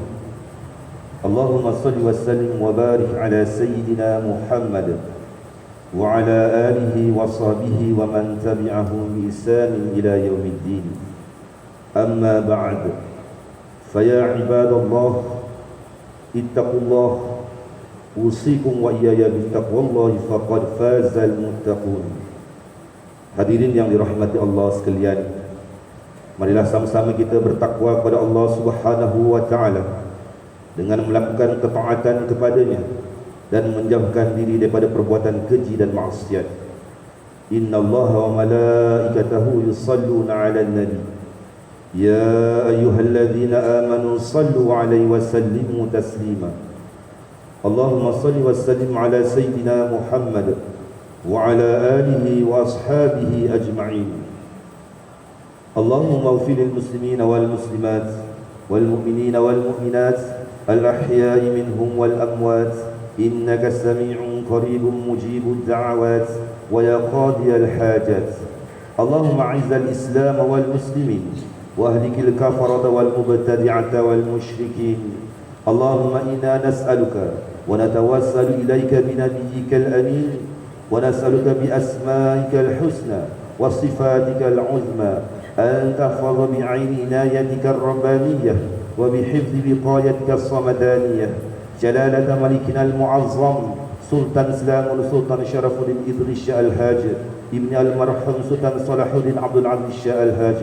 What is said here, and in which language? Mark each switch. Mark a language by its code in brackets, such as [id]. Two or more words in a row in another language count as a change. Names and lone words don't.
[ar] اللهم صل وسلم وبارك على سيدنا محمد وعلى آله وصحبه ومن تبعهم بإحسان إلى يوم الدين. أما بعد، فيا عباد الله اتقوا الله أوصيكم وإياي بتقوى الله فقد فاز المتقون. [ms] Hadirin yang dirahmati Allah sekalian, marilah sama-sama kita bertakwa kepada Allah [ar] سبحانه وتعالى [ms] dengan melakukan ketaatan kepadanya dan menjauhkan diri daripada perbuatan keji dan maksiat. [ar] إن الله وملائكته يصلون على النبي يا أيها الذين آمنوا صلوا عليه وسلموا تسليما. اللهم صل وسلم على سيدنا محمد وعلى آله وأصحابه أجمعين. اللهم اغفر للمسلمين والمسلمات والمؤمنين والمؤمنات الأحياء منهم والأموات إنك سميع قريب مجيب الدعوات ويا قاضي الحاجات. اللهم أعز الإسلام والمسلمين وأهلك الكفرة والمبتدعة والمشركين. اللهم إنا نسألك ونتوسل إليك بنبيك الأمين ونسألك بأسمائك الحسنى وصفاتك العظمى أن تحفظ بعين عنايتك الربانية وبحفظ بقايتك الصمدانية جلالة ملكنا المعظم سلطان سلام سلطان شرف الدين إدريس الهاج ابن المرحوم سلطان صلاح الدين عبد العزيز الشاه الهاج.